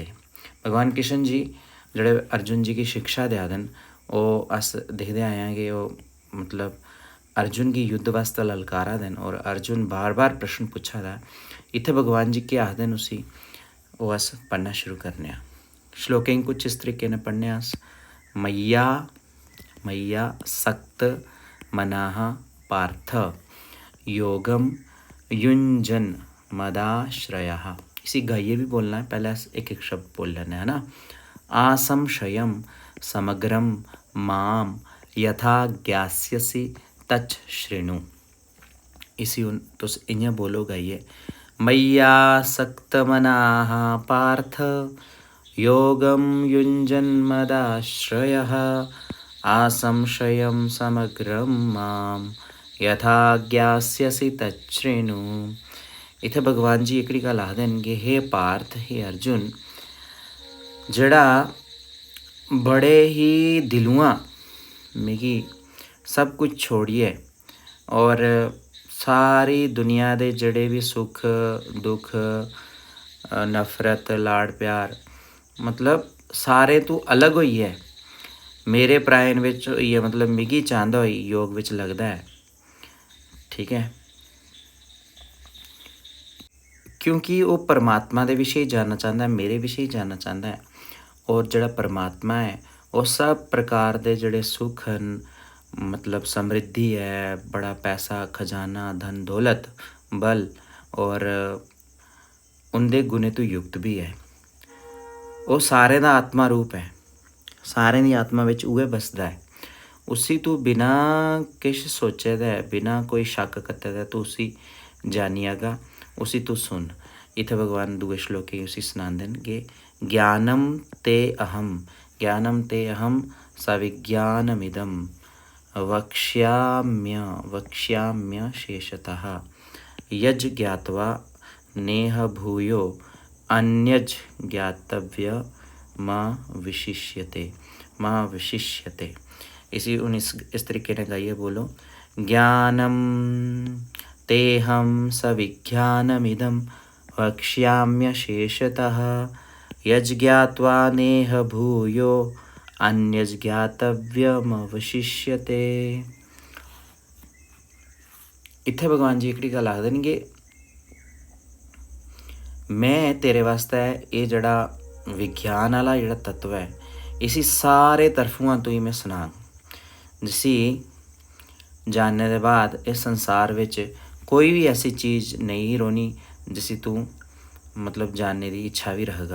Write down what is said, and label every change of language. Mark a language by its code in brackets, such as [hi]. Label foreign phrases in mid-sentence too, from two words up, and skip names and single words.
[doi] भगवान कृष्ण जी जेह्ड़े अर्जुन जी की शिक्षा देआ दे न, ओह् अस दिखदे आए आं कि ओह् मतलब अर्जुन की युद्ध वास्ते ललकारा दे न और अर्जुन बार बार प्रश्न पुच्छा दा। इत्थे भगवान जी केह् आखदे न उसी ओह् अस पढ़ना शुरू करने आं। श्लोकें कुछ इस तरीके ने पढ़ने अस। [sa] मय्या मय्या सक्त मनाः पार्थ योगम युञ्जन मदाश्रयः। [doi] इसी गाइए भी बोलना है, पहले एक एक शब्द बोल लेना है ना। [sa] आसंशयम समग्रम माम यथा ज्ञास्यसि तच्च शृणु। [doi] इसी तुस इ'यां बोलो गाइए। [sa] मय्या सक्तमनाः पार्थ योगम युञ्जन्मदाश्रयः आसंशयं समग्रं माम यथा ज्ञास्यसि तच्छृणु। [doi] इत्थे भगवान जी एकड़ी गल्ल आखदे न कि हे पार्थ, हे अर्जुन, जेड़ा बड़े ही दिलुआं मिगी सब कुछ छोड़िए और सारी दुनिया दे जेह्ड़े भी सुख दुख नफरत लाड़ प्यार मतलब सारे तू अलग होइए मेरे प्रायण विच होइए, मतलब मिगी चांह्दा होई योग विच लगदा है। ठीक है, क्योंकि वो परमात्मा दे विषय जानना चाहता है, मेरे विषय जानना चाहता है। और जेड़ा परमात्मा है वो सब प्रकार दे जेड़े सुख न, मतलब समृद्धि है, बड़ा पैसा खजाना धन दौलत बल और उनके गुणे तो युक्त भी है। वो सारे दा आत्मा रूप है, सारे दी आत्मा विच उहे बसदा है। उसी तू बिना किश सोचे दे बिना कोई शक कत्ते दे तू उसी जानियागा, उसी तू सुन। इत्थे भगवान दुए श्लोके उसी सनांदे न कि [sa] ज्ञानम ते अहम सविज्ञानमिदम वक्ष्याम्य शेषतः यज ज्ञात्वा नेह भूयो अन्यज ज्ञातव्य मां विशिष्यते। [doi] इसी इस तरीके ने गाइए बोलो। [sa] ज्ञानम तेहम सविज्ञानमिदं वक्ष्याम्य शेषतः यज ज्ञात्वा नेह भूयो अन्यज ज्ञातव्यमवशिष्यते। [doi] इत्थे भगवान जी एकड़ी गल्ल आखदे न कि मैं तेरे वास्ते ये जड़ा विज्ञान वाला जड़ा तत्व है इसी सारे तरफुआं तो ही मैं सनांग, जिसी जानने के बाद इस संसार विच कोई भी ऐसी चीज़ नहीं रोनी जिसी तू मतलब जानने की इच्छा भी रहेगा।